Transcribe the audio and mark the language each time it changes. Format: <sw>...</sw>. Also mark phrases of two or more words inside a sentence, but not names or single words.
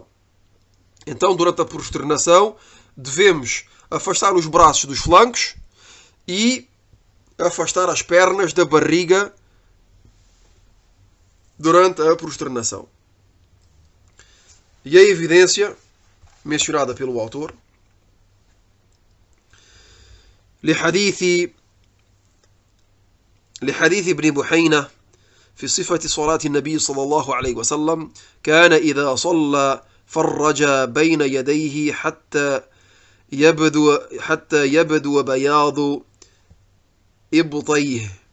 <pt>Então, durante a prosternação, devemos afastar os braços dos flancos e afastar as pernas da barriga durante a prosternação. E a evidência mencionada pelo autor,</pt> <ar>لحديث ابن بحينة في صفة صلاة النبي صلى الله عليه وسلم كان إذا صلى فرج بين يديه حتى يبدو بياض إبطيه.</ar>